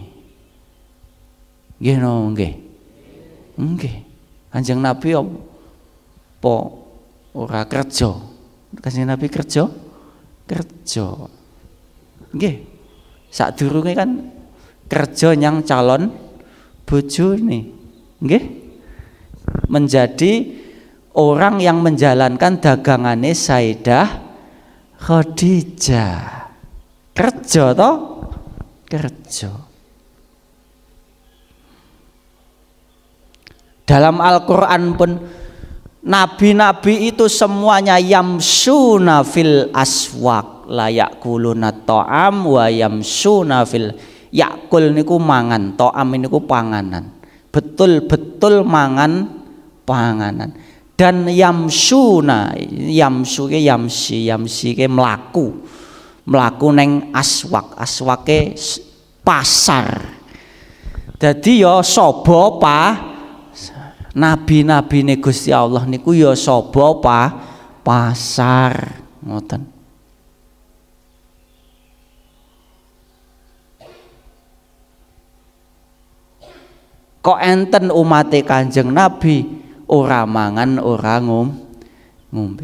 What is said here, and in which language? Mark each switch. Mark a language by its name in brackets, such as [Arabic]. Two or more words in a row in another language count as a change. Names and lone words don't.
[Javanese] Nggih nggih. Nggih. Kanjeng Nabi apa ora kerja. Kanjeng Nabi kerja. Nggih. Sadurunge kan kerja nyang calon bojone. Nggih. [Indonesian] Menjadi orang yang menjalankan dagangane Sayyidah Khadijah. [Javanese] Kerja toh? Kerja. [Indonesian] Dalam Al-Qur'an pun nabi-nabi itu semuanya [Arabic] يمشون في الأسواق لا يأكلون طعام و يمشون في يأكل [Javanese] niku mangan, ta'am niku panganan. Betul-betul mangan panganan. Dan yamsuna, yamsu ke yamsi ke melaku neng aswake pasar. Jadi ya sobo nabi-nabi ne Gusti Allah niku ya sobo pasar ngoten. Kok enten umate Kanjeng Nabi ora mangan ora ngombe.